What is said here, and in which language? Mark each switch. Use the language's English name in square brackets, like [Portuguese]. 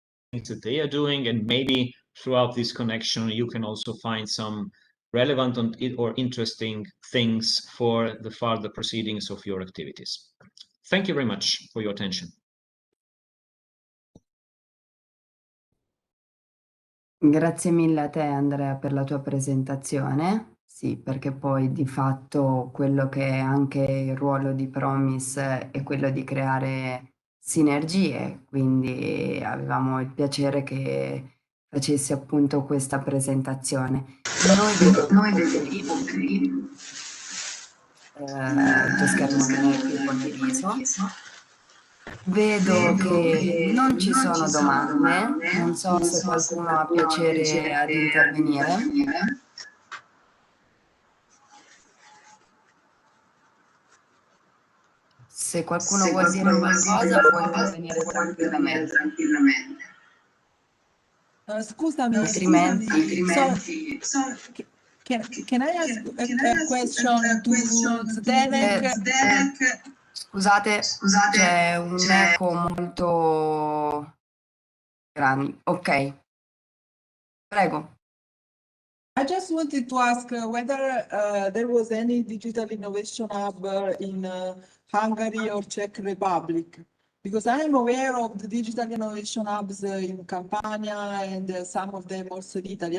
[English] things that they are doing, and maybe throughout this connection you can also find some relevant or interesting things for the further proceedings of your activities. Thank you very much for your attention. [Italian] Grazie mille a te Andrea per la tua presentazione. Sì, perché poi di fatto quello che è anche il ruolo di ProMIS è quello di creare sinergie, quindi avevamo il piacere che facessi appunto questa presentazione. Noi vedo il tuo schermo non è più condiviso. Vedo che non ci sono domande, non so se qualcuno ha piacere ad intervenire. Se qualcuno vuol dire qualcosa può intervenire tranquillamente. Scusami, Altrimenti [English] can I ask a question to Zdenek? [Italian] Scusate, c'è un eco molto grande. Ok, prego. [English] I just wanted to ask whether there was any digital innovation hub in Hungary or Czech Republic, because I am aware of the digital innovation hubs in Campania and some of them also in Italy.